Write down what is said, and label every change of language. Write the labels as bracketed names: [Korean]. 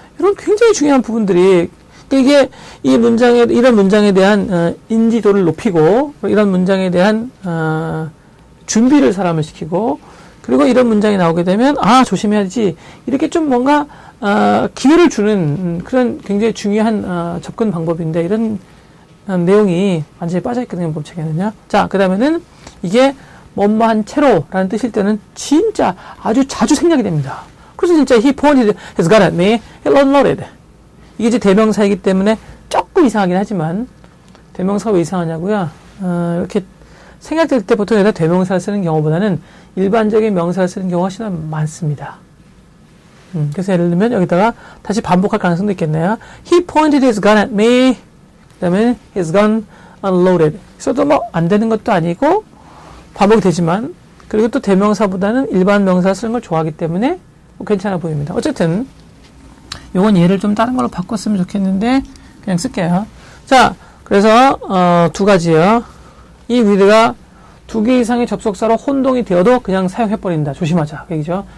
[Korean] 이런 굉장히 중요한 부분들이 이게 이런 문장에 대한 인지도를 높이고 이런 문장에 대한 준비를 사람을 시키고 그리고 이런 문장이 나오게 되면 조심해야지 이렇게 좀 뭔가 기회를 주는 그런 굉장히 중요한 접근 방법인데 이런 내용이 완전히 빠져있거든요. 문법책에는요. 자, 그 다음에는 이게 뭐뭐한 채로라는 뜻일 때는 진짜 아주 자주 생략이 됩니다. 그래서 진짜 [English] he pointed his gun at me, he unloaded. [Korean] 이게 이제 대명사이기 때문에 조금 이상하긴 하지만 대명사가 왜 이상하냐고요? 이렇게 생략될 때 보통 여기다 대명사를 쓰는 경우보다는 일반적인 명사를 쓰는 경우가 훨씬 많습니다. 그래서 예를 들면 여기다가 다시 반복할 가능성도 있겠네요. [English] He pointed his gun at me. [Korean] 그 다음에 [English] his gun unloaded. [Korean] 써도 뭐 안 되는 것도 아니고 반복이 되지만 그리고 또 대명사보다는 일반 명사 쓰는 걸 좋아하기 때문에 뭐 괜찮아 보입니다. 어쨌든 요건 예를 좀 다른 걸로 바꿨으면 좋겠는데 그냥 쓸게요. 자, 그래서 두 가지요. 이 with가 두 개 이상의 접속사로 혼동이 되어도 그냥 사용해버린다. 조심하자. 그 얘기죠.